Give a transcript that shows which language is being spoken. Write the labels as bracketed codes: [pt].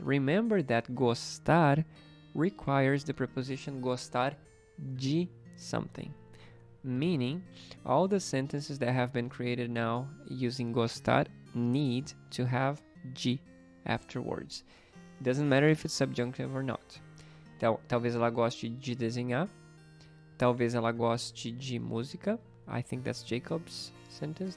[en] Remember that gostar requires the preposition gostar de something. Meaning, all the sentences that have been created now using gostar need to have de afterwards. Doesn't matter if it's subjunctive or not. [pt] Talvez ela goste de desenhar. Talvez ela goste de música. [en] I think that's Jacob's sentence.